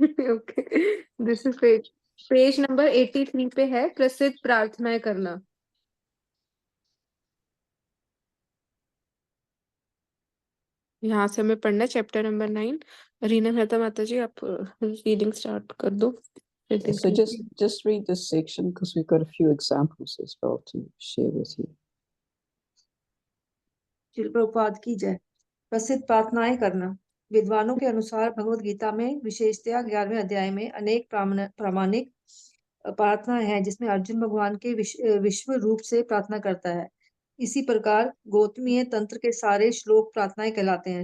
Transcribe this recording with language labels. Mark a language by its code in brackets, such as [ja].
[en] okay, this is page number [hi] 83 पे है प्रसिद्ध प्रार्थनाएं करना. यहाँ से हमें पढ़ना है चैप्टर नंबर 9. रीना मेहता माता जी, आप रीडिंग स्टार्ट कर दो. [en] So just read this section because we've got a few examples as well to share with you. [hi] Srila Prabhupada की जय. प्रसिद्ध प्रार्थनाएं करना. विद्वानों के अनुसार भगवद गीता में विशेषतया 11वें अध्याय में अनेक प्रामाणिक प्रार्थनाएं हैं जिसमें अर्जुन भगवान के विश्व रूप से प्रार्थना करता है. इसी प्रकार गौतमीय तंत्र के सारे श्लोक प्रार्थनाएं कहलाते हैं.